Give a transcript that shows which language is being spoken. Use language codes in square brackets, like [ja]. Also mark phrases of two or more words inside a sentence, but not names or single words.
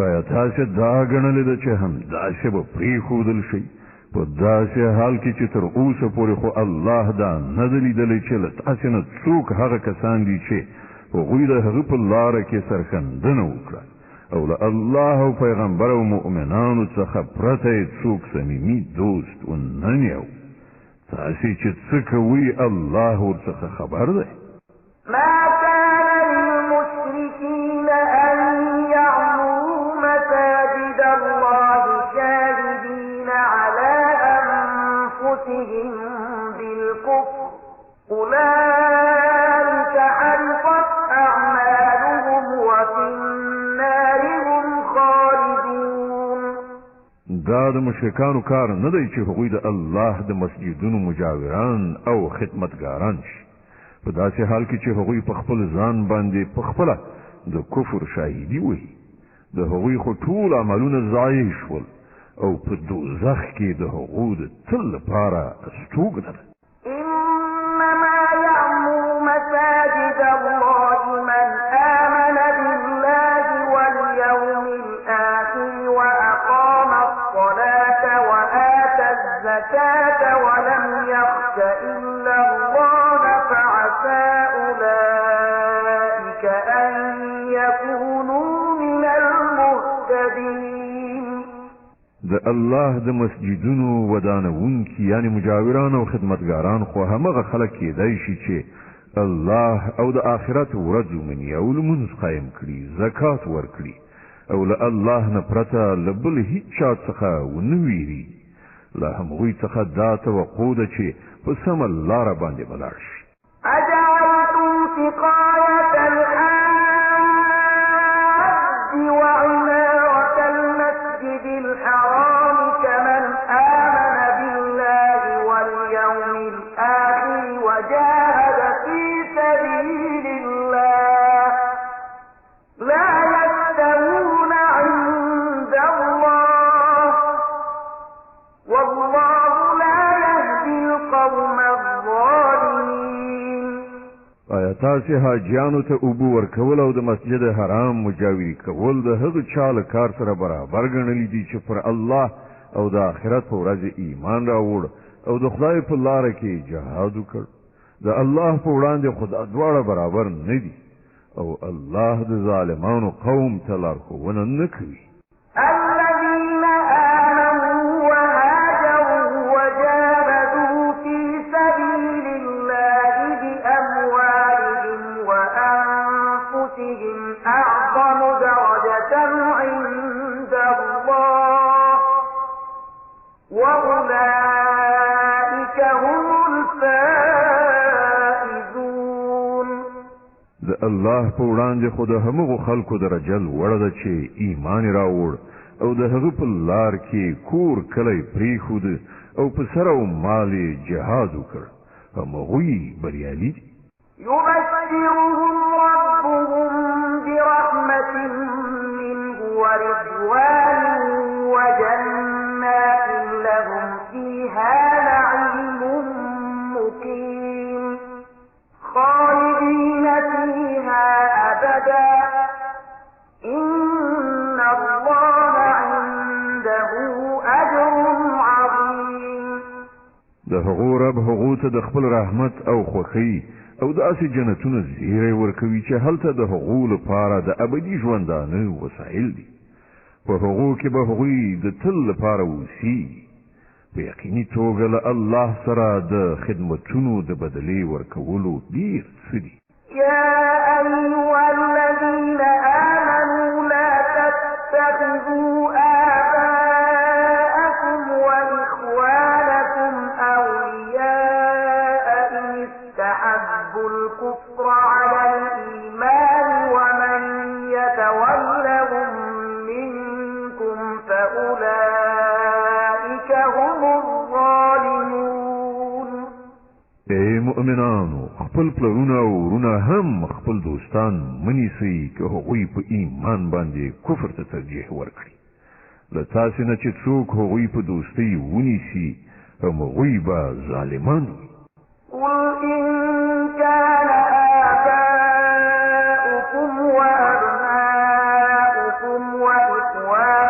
[ps] تاسې دا ګڼلې ده چې همداسې به پرېښودل شي په داسې حال کې چې تر اوسه پورې خو الله دا نه ده لیدلی چې له تاسې نه څوک هغه کسان دي چې هغوی د هغه په لاره کې سرښندنه وکړه او له الله او پیغمبر او مؤمنانو څخه پرته یې څوک صمیمي دوست ونه نیو تاسې چې څه کوئ الله ورڅخه خبر دی [ar] ما كان للمشركين أن يعمروا مساجد الله شاهدين على أنفسهم بالكفر أولئك حبطت أعمالهم وفي النار هم خالدون. [ps] دا د مشرکانو کار نه دی چې هغوی د الله د مسجدونو مجاوران او خدمتګاران شي په داسې حال کې چې هغوی په خپل ځان باندې په خپله د کفر شاهدي وي د هغوی خو ټول عملونه ضایع شول او په دوزخ کې د هغو د تل لپاره استوګنه ده [ar] إنما يعمر مساجد الله من آمن بالله واليوم الآخر وأقام الصلاة وآتى الزكاة ولم يخش إلا الله فعسى أولئك أن يكونوا من المهتدين. [ps] د الله د مسجدونو ودانونکي یعنی مجاوران او خدمتګاران خو همغه خلک کېدای شي چې الله او د آخرت ورځ ومني او لمونځ قایم کړي زکات ورکړي او له الله نه پرته له بل هیڅ چا څخه ونه ویري له همغوی څخه دا توقع ده چې په سمه لاره باندې ولاړ شي [ar] أجعلتم سقاية الحاج وعمارة المسجد الحرام كمن آمن بالله واليوم الآخر وجاهد في سبيل الله لا يستوون عند الله والله لا يهدي القوم الظالمين. [ps] آیا تاسې حاجیانو ته اوبه ورکول او د مسجد حرام مجاوري کول د هغه چا له کار سره برابر ګڼلی دي چې پر الله او د آخرت په ورځ ایمان راوړ او د خدای په لاره کې جهاد وکړ د الله په وړاندې خو دا دواړه برابر نه دي او الله د ظالمانو قوم ته لارښوونه نه کوي [ar] الذين آمنوا وهاجروا وجاهدوا في سبيل الله بأموالهم وأنفسهم أعظم درجة عند الله وأولئك هم الفائزون. [ps] د الله په وړاندې خو د همغو خلکو درجه لوړه ده چې ایمان راوړ او د هغه په لار کې کور کلی پرېښود او په سر او مال یې جهاد وکړ همغوی بریالي دي [ar] يبشرهم ربهم برحمة منه ورضوان وجنات لهم فيها نعيم مقيم خالدين فيها أبدا إن الله عنده أجر عظيم. [ps] د هغو رب هغو ته د خپل رحمت او خوښۍ او داسې جنتونه زیری ورکوي چې هلته د هغو لپاره د ابدي ژوندانه وسایل دي په هغو کې به هغوی د تل لپاره اوسیږي په یقیني توګه له الله سره د خدمتونو د بدلې ورکولو ډیر څه دي [ar] يا أيها الذين آمنوا لا تتخذوا آباءكم وإخوانكم أولياء إن استحبوا الكفر على الإيمان ومن يتولهم منكم فأولئك هم الظالمون. [ps] اے مؤمنانو خپل پلرونه او ورونه هم خپل دوستان منیسئ که هغوی په ایمان باندې کفر ته ترجیح ورکړي له تاسې نه چې څوک هغوی په دوستۍ ونیسي همغوی به ظالمان وي [ar] قل إن كان آباؤكم وأبناؤكم وإخوانكم